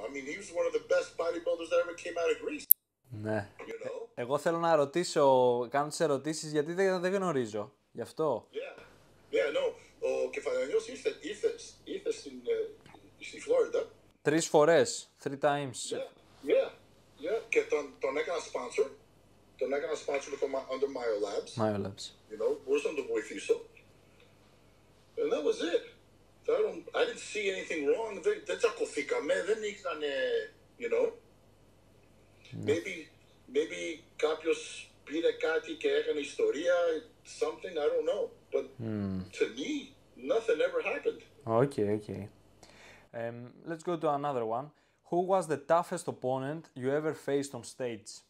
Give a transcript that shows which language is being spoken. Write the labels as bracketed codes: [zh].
[en] I mean, he was one of the best bodybuilders that ever came out of Greece. [el] Ναι. [en] You know? [el] Εγώ θέλω να ρωτήσω, κάνω τις ερωτήσεις γιατί δεν γνωρίζω. Γι' αυτό. [en] Yeah, no. [el] Ο Kefalianos ήρθε στη Φλόριντα. 3 φορές, [en] 3 times. Yeah. [el] Και τον έκανα sponsor. Τον έκανα sponsor under MyoLabs. [en] You know, [el] μπορούσα να τον βοηθήσω. [en] And that was it. I didn't see anything wrong. [el] Δεν τσακωθήκαμε, δεν ήταν, [en] you know. Maybe [el] κάποιος πήρε κάτι και έκανε ιστορία, [en] something, I don't know. But to me, nothing ever happened. Okay. Let's go to another one. Who was the toughest opponent you ever faced on stage?